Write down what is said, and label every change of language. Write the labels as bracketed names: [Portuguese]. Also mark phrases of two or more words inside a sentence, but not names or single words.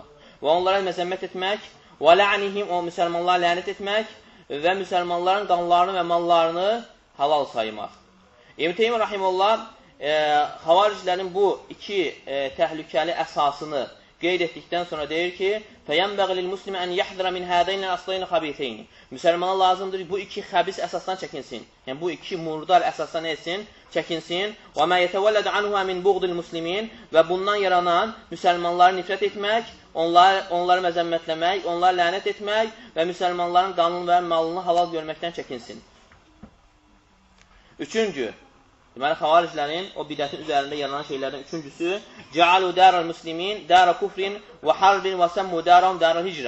[Azerbaijani] Və onlara məzəmmət etmək, və la'nihim, o müsəlmanları lənət etmək və müsəlmanların qanlarını və mallarını halal saymaq. İbn Teymiyyə rahimehullah xavariclərin bu iki təhlükəli əsasını qeyd etdikdən sonra deyir ki, [Arabic] فَيَنْبَغِ لِلْمُسْلِمِ أَنْ يَحْذَرَ مِنْ هَذَيْنِ الْأَصْلَيْنِ خَبِيثَيْنِ. [Azerbaijani] Müsəlmana lazımdır bu iki xəbis əsasdan çəkinsin. Yəni bu iki murdar əsasdan etsin, çəkinsin. [Arabic] وَمَا يَتَوَلَّدُ عَنْهُ مِنْ بُغْضِ الْمُسْلِمِينَ. [Azerbaijani] Və bundan yaranan müsəlmanları nifrət etmək, onları məzəmmətləmək, onları lənət etmək və müsəlmanların qanun və malını halal görməkdən çəkinsin. Üçüncü, deməli, xavariclərin o bidətin üzərində yaranan şeylərdən üçüncüsü [Arabic] جعلوا دار المسلمين، دار كفر وحرب وسموا دارهم دار هجرة.